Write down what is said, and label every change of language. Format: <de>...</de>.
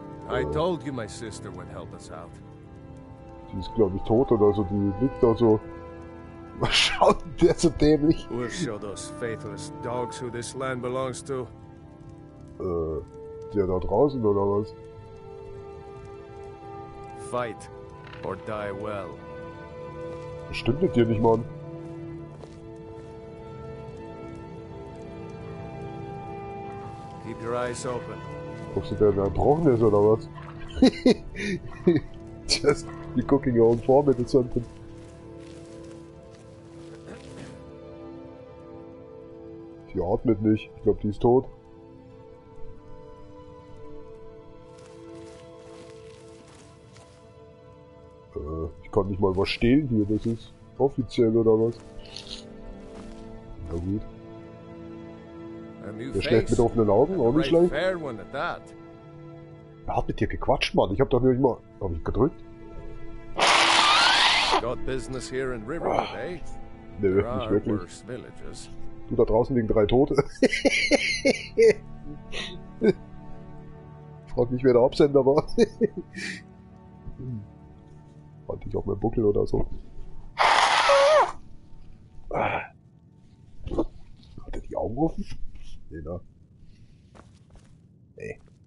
<en>I told you my sister would help us out.</en> <de>Die ist, glaube ich, tot oder so. Die liegt da so. Was schaut der so dämlich?</de> <en>We'll show those faithless dogs who this land belongs to.</en> <de>Der da draußen oder was?</de> <en>Fight or die well.</en> <de>Das stimmt mit dir nicht, Mann.</de> <en>Keep your eyes open.</en> <de>Guckst du, der erbrochen ist oder was?</de> <en>Just you cooking your own vomit or something.</en> <de>Die atmet nicht. Ich glaube, die ist tot. Ich kann nicht mal was stehlen hier. Das ist offiziell oder was? Na gut. Der schläft mit offenen Augen, auch nicht schlecht. Er hat mit dir gequatscht, Mann. Ich hab doch nicht mal... Hab ich gedrückt?</de> <en>Got business here in Riverwood, eh?</en> <de>Nö, nicht wirklich. Du, da draußen liegen 3 Tote. Frag mich, wer der Absender war. Fand ich auf meinem Buckel oder so. Hat er die Augen offen? Nee, ne? Nee.</de>